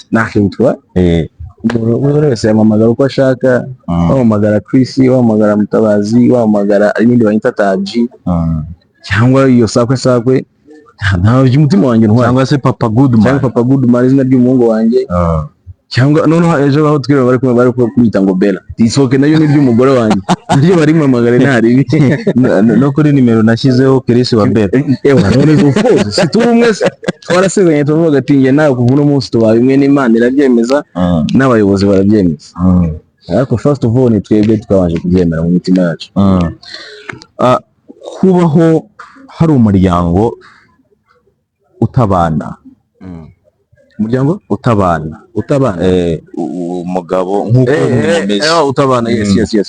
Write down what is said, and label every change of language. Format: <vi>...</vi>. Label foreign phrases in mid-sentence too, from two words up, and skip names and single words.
<rw>nakitwa umuntu wese yamamagara uko ashaka, wamamagara Chris, wamamagara Mutabazi, wamamagara n'indi banyita Taji, cyangwa iyo sakwe ntaho umutima wanjye ntwara, cyangwa se Papa Goodman izina ry'umuhungu wanjye, cyangwa noneho ejo baho twireba bari kumwita ngo Bella, isoke nayo ni ry'umugore wanjye, niryo bari kumamagara ntari no kuri nimero nashyizeho Chris wa Bella. None</rw> <en>of course</en> <rw>si turi umwe, twarasezeranye tuvuga ati nge nawe kuva uno munsi tubaye imwe, n'Imana irabyemeza n'abayobozi barabyemeza. Ariko</rw> <en>first of all</en> <rw>ni twebwe twabanje kubyemera mu mitima yacu. Kubaho hari umuryango utabana, umuryango utabana umugabo nk'uko mumeze utabana. Yes.</rw>